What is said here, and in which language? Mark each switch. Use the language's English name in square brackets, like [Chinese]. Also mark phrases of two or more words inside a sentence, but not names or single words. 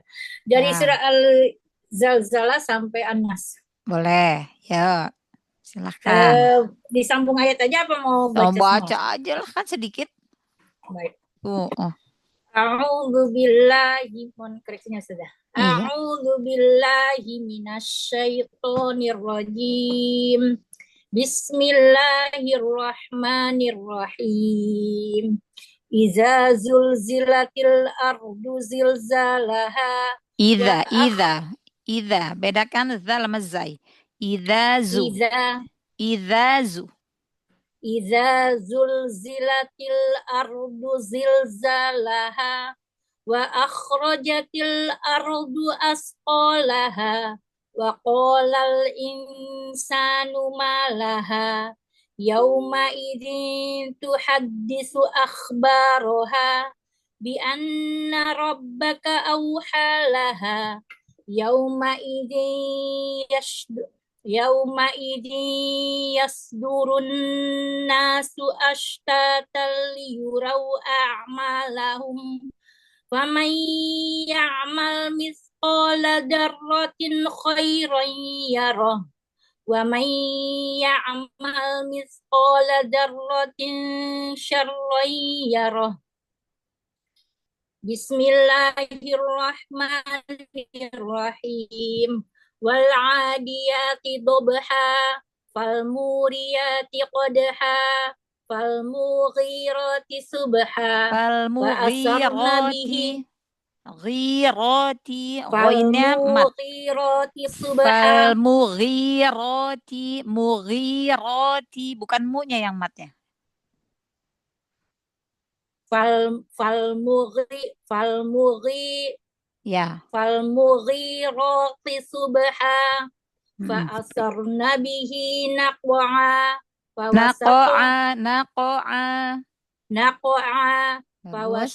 [Indonesian] Dari surah Al-Zalzalah sampai An-Nas. Boleh, ya. Silakan. Disambung ayat aja apa mau baca semua? Baca aja lah kan sedikit. Baik. [Arabic] أعوذ بالله [Indonesian] koreksinya sudah. [Arabic] أعوذ بالله من الشيطان الرجيم. بسم الله الرحمن الرحيم. إذا زلزلت الأرض زلزالها و [Indonesian] Idza. Bedakan zal sama zai. [Arabic] Idza زلزلت الأرض زلزالها وأخرجت الأرض أثقالها وقال الإنسان ما لها يومئذ تحدث أخبارها بأن ربك أوحى لها يومئذ يصدر الناس أشتاتا ليروا أعمالهم فمن يعمل مثقال ذرة خيرا يره ومن يعمل مثقال ذرة شرا يره. بسم الله الرحمن الرحيم. والعاديات ضبحا فالموريات قدحا فالمغيرات صبحا وأثرن به Ghirati fal [Indonesian] ghainnya mat. [Arabic] مغيرات صبحا [Indonesian] Mughirati bukan mu-nya yang matnya. [Arabic] fal [Indonesian] Ya. [Arabic] مغيرات صبحا فأثرن به نقعا [Indonesian] Bagus.